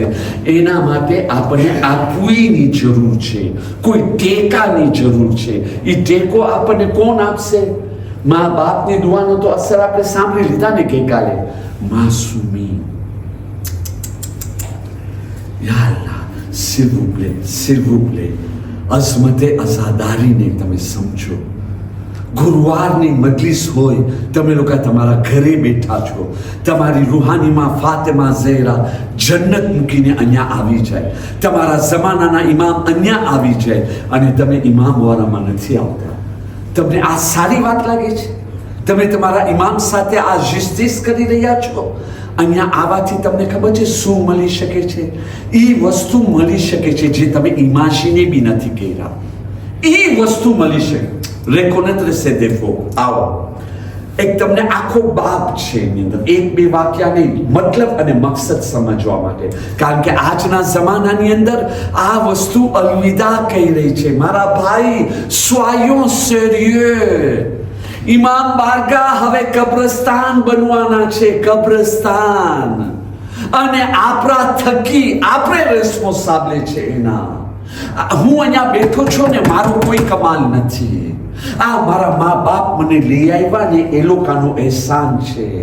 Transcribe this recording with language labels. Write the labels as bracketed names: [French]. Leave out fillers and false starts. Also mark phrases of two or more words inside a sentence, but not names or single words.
[Gujarati] એના માટે આપણને આ કોઈની જરૂર છે, કોઈ ટેકાની જરૂર છે. એ ટેકો આપણને કોણ આપશે? મા બાપની દુઆનો તો અસર આપણે સાંભળી લીધા ને ગઈકાલે. માસુમી, [Arabic] يا الله, [French] s'il vous plaît, [Gujarati] અઝમતે અઝાદારીને તમે સમજો. ગુરુવારની મજલિસ હોય, તમે લોકો તમારા ઘરે બેઠા છો, તમારી રૂહાનીમાં ફાતિમા ઝહેરા જન્નત મૂકીને અહીંયા આવી જાય, તમારા જમાનાના ઇમામ અહીંયા આવી જાય અને તમે ઇમામવાળામાં નથી આવતા. તમને આ સારી વાત લાગે છે? તમે તમારા ઇમામ સાથે આ જિસ્તીસ કરી રહ્યા છો? અહીંયા આવવાથી તમને ખબર છે શું મળી શકે છે? એ વસ્તુ મળી શકે છે જે તમે ઇમાજીને બી નથી કર્યા. એ વસ્તુ મળી શકે. [French] reconnaître ses défauts. [Gujarati] આવો એક તમને આખો બાપ છે એની અંદર, એક બે વાક્ય નહીં, મતલબ અને મકસદ સમજવા માટે. કારણ કે આજના જમાનાની અંદર આ વસ્તુ અલવિદા કહી રહી છે. મારા ભાઈ, [French] soyons sérieux. [Gujarati] ઇમામ બારગાહ હવે કબ્રસ્તાન બનવાના છે, કબ્રસ્તાન. અને આપણા થકી આપણે રેસ્પોન્સાબલ છે એના. હું અહીંયા બેઠો છું ને, મારો કોઈ કમાલ નથી. આ મારા મા બાપ મને લઈ આવ્યા ને એ લોકોનો અહેસાન છે.